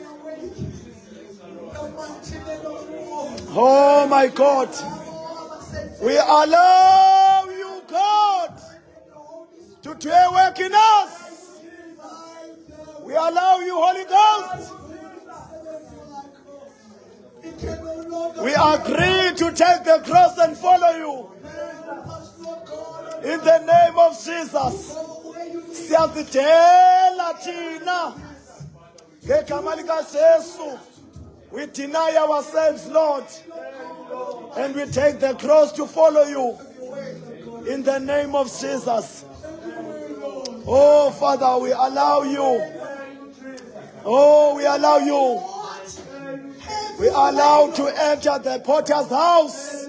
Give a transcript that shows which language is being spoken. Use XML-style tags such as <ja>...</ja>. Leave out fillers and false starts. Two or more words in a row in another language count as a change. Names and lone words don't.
<en>Oh my God, we allow you, God, to do a work in us. We allow you, Holy Ghost. We agree to take the cross and follow you. In the name of Jesus.</en> <zu>Siyazidela thina. Ngegama lika Jesu.</zu> <en>We deny ourselves, Lord. And we take the cross to follow you. In the name of Jesus. Oh, Father, we allow you. Oh, we allow you. We allow to enter the potter's house.</en>